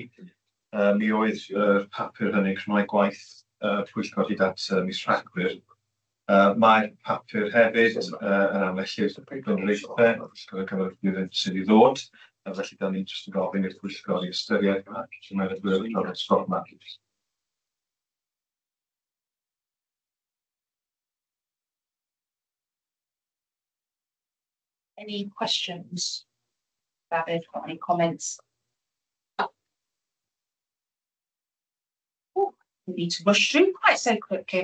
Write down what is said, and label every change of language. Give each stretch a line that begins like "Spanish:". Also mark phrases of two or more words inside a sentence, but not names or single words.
Welsh: Mi oedd y papur hynny'n crynhoi gwaith Pwyllgor hyd at mis Rhagfyr. Mae'r papur hefyd yn amlellu'r blaenoriaethau Pwyllgor y Cymeradwyaeth sydd i ddod. Felly, da ni'n jyst yn gofyn i'r Pwyllgor i ystyried ac cymeradwyaeth o'r ysgol yma.
English: Any questions? David, got any comments? We need to rush through quite so quickly.